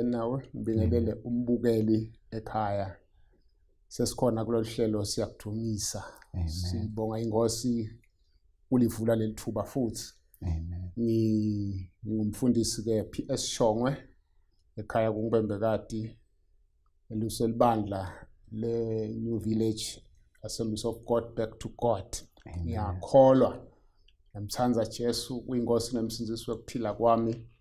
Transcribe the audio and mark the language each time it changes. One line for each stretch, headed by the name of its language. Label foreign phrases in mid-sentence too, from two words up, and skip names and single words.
Swati: nawe ngibingelele umbukeli ekhaya sesikhona kulolu hlelo siyakuthumisa sibonga ingosi ulivula lelithuba futhi amen ngumfundisi ke PS Shongwe ekhaya kuNgbembekati eluselibandla le New Village Assemblies of God Back to God ngiyakholwa namthanza Jesu uyingosi nemsindzisi wokuphila kwami